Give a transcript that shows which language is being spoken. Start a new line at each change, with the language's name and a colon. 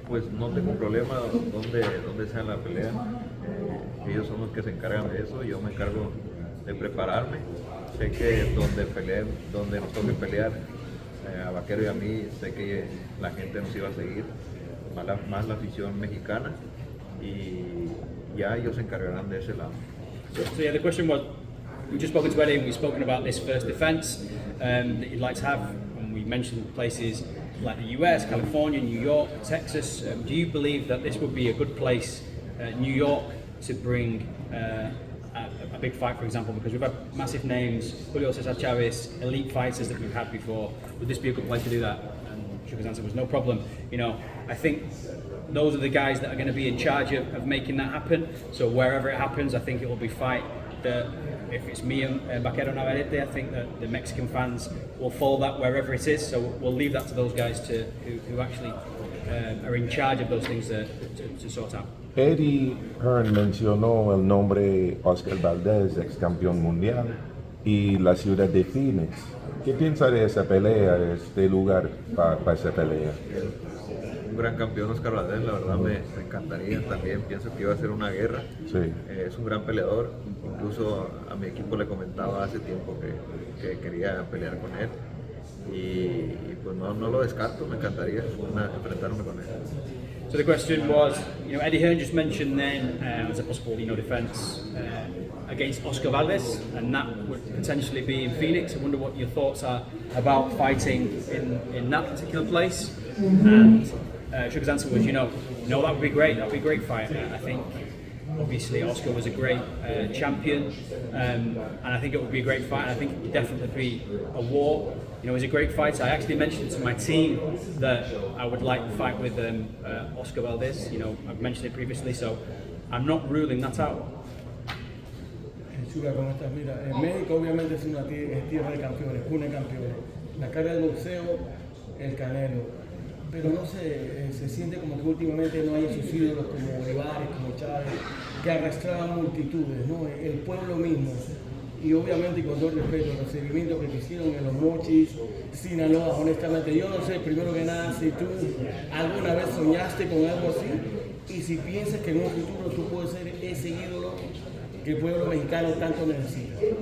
Spanish: Pues no tengo problema donde sea la pelea. Ellos son los que se encargan de eso. Yo me encargo de prepararme. Sé que donde nos toque pelear, a Vaquero y a mí, sé que la gente nos iba a seguir, más la afición mexicana, y ya ellos se encargarán de ese lado.
English: So yeah, the question was, we've just spoken to Eddie and we've spoken about this first defence that you'd like to have, and we mentioned places like the US, California, New York, Texas. Do you believe that this would be a good place, New York, to bring a big fight, for example, because we've had massive names, Julio César Chávez, elite fighters that we've had before. Would this be a good place to do that? And Sugar's answer was no problem. You know, I think those are the guys that are going to be in charge of making that happen. So wherever it happens, I think it will be fight that, if it's me and Vaquero Navarrete, I think that the Mexican fans will follow that wherever it is. So we'll leave that to those guys who actually are in charge of those things to sort out.
Spanish: Eddie Hearn mencionó el nombre Oscar Valdez, ex campeón mundial, y la ciudad de Phoenix. ¿Qué piensa de esa pelea, de este lugar para esa pelea? Un gran campeón Oscar Valdez, la verdad me encantaría también, pienso que iba a ser una guerra. Sí. Es un gran peleador, incluso a mi equipo le comentaba hace tiempo que quería pelear con él, y pues no lo descarto, me encantaría enfrentarme con él.
English: So the question was, you know, Eddie Hearn just mentioned then as a possible, defence against Oscar Valdez, and that would potentially be in Phoenix. I wonder what your thoughts are about fighting in that particular place. And Sugar's answer was, that would be great. That would be a great fight. I think obviously Oscar was a great champion, and I think it would be a great fight. I think it would definitely be a war. You know, he's a great fighter. I actually mentioned to my team that I would like to fight with Oscar Valdez. You know, I've mentioned it previously, so I'm not ruling that out.
Spanish: Chula, ¿cómo estás? Mira, México obviamente es una tierra de campeones, cuna de campeones. La cara del boxeo, el Canelo. Pero no sé, se siente como que últimamente no hay esos ídolos como Olivares, como Chávez, que arrastraban multitudes, ¿no? El pueblo mismo. Y obviamente, con todo el respeto, el recibimiento que hicieron en los Mochis, Sinaloa, honestamente, yo no sé, primero que nada, si tú alguna vez soñaste con algo así, y si piensas que en un futuro tú puedes ser ese ídolo que el pueblo mexicano tanto necesita.